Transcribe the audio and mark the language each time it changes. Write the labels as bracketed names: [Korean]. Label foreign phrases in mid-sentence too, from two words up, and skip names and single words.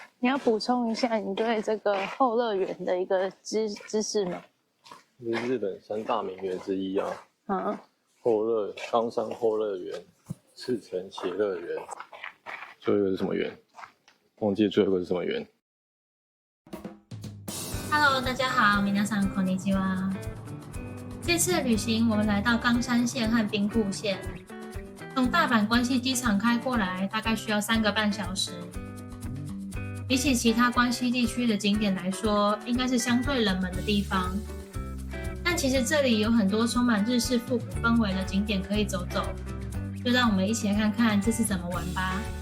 [Chinese] 你要补充一下你对这个后乐园的一个知识吗？是日本三大名园之一啊。嗯，冈山后乐园、赤城协乐园，最后一个是什么园？忘记最后一个是什么园。 Hello， 大家好， [Japanese] 皆さんこんにちは。 [Chinese] 这次的旅行，我们来到冈山县和兵库县，从大阪关西机场开过来，大概需要3个半小时。比起其他关西地区的景点来说，应该是相对冷门的地方。但其实这里有很多充满日式复古氛围的景点可以走走，就让我们一起来看看这次怎么玩吧。